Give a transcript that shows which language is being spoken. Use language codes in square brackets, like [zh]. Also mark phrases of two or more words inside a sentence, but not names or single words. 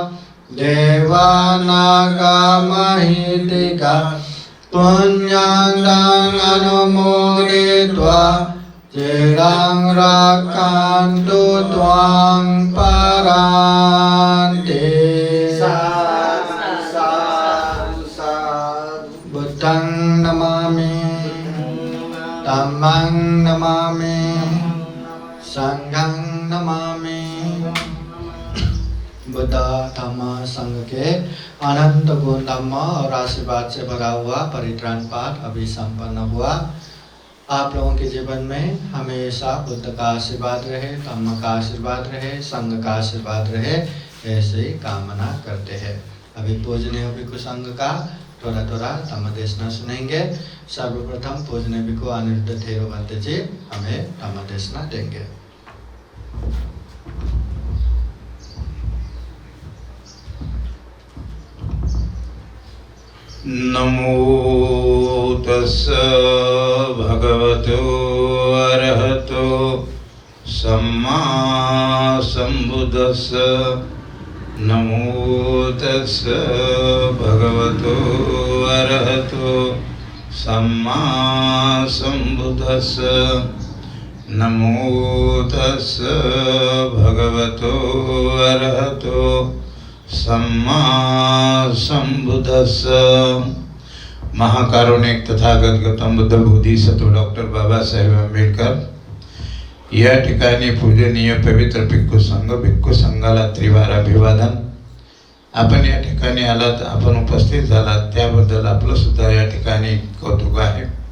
[pi] देवानागमहितिका पुण्यं अनुमोदित्वा चिरं रक्षन्तु त्वां परान्ते बुद्धं नमामि धम्मं नमामि संघं नमामि। [hi] बुद्ध धम्म संघ के अनंत गुण धम्म और आशीर्वाद से भरा हुआ परित्राण पाठ अभी संपन्न हुआ। आप लोगों के जीवन में हमेशा बुद्ध का आशीर्वाद रहे, धम्म का आशीर्वाद रहे, संघ का आशीर्वाद रहे, ऐसे ही कामना करते हैं। अभी पूजनीय भिक्षु संघ का थोड़ा थोड़ा धम्म देशना सुनेंगे। सर्वप्रथम पूजनीय भिक्षु अनिरुद्ध थेरोवंत जी हमें धम्म देशना देंगे। [pi] नमो तस्स भगवतो अरहतो सम्मा सम्बुद्धस्स। नमो तस्स भगवतो अरहतो सम्मा सम्बुद्धस्स। नमो तस्स भगवतो अरहतो सम्मा सम्बुद्धस्स। [mr] महाकारुणिक तथागत गौतम बुद्ध बोधिसत्व डॉक्टर बाबासाहेब आंबेडकर या ठिकाणी पूजनीय पवित्र भिक्खू संघाला त्रिवार अभिवादन। आपण या ठिकाणी आलात, आपण उपस्थित झालात त्याबद्दल आपलं सुद्धा या ठिकाणी कौतुक आहे।